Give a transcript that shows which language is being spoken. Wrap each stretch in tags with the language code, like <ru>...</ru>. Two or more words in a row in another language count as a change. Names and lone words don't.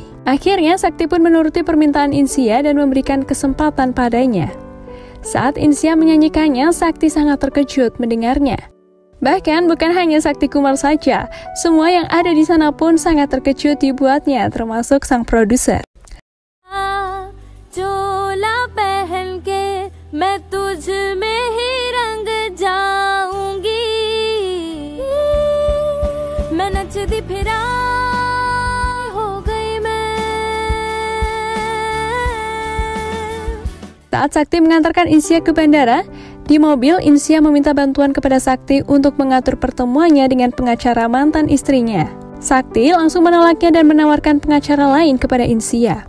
<id>Akhirnya, Sakti pun menuruti permintaan Insia dan memberikan kesempatan padanya. Saat Insia menyanyikannya, Sakti sangat terkejut mendengarnya. Bahkan bukan hanya Sakti Kumar saja, semua yang ada di sana pun sangat terkejut dibuatnya, termasuk sang produser.</id> <hi>मैं तुझ में ही रंग जाऊंगी मैं</hi> <pa>ਨੱਚਦੀ ਫਿਰਾਂ</pa> <hi>हो गई मैं.</hi> <id>Saat Sakti mengantarkan Insia ke bandara, di mobil Insia meminta bantuan kepada Sakti untuk mengatur pertemuannya dengan pengacara mantan istrinya. Sakti langsung menolaknya dan menawarkan pengacara lain kepada Insia.</id>